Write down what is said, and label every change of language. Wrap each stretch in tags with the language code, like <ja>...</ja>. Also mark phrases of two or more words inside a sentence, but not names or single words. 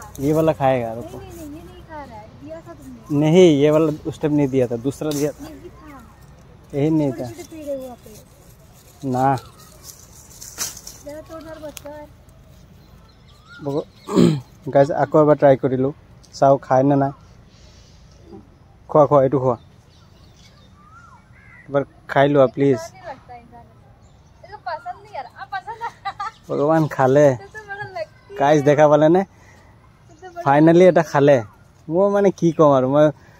<hi>ये वाला खाएगा रुको नहीं ये नहीं खा रहा है, दिया था तुमने। नहीं ये वाला उस टाइम नहीं दिया था दूसरा दिया था ये था यही नहीं था पेड़े हुआ पे ना जरा तोड़ बच्चा</hi> <as>गाइस আকৌ এবাৰ ট্ৰাই কৰিলোঁ চাও খাই না নাই খোৱা খোৱা এইটো খোৱা এবাৰ খাই লোৱা প্লিজ ভগৱান খালে গাইস দেখা পালে নে ফাইনালি এটা খালে মই মানে কি কম আৰু মই</as>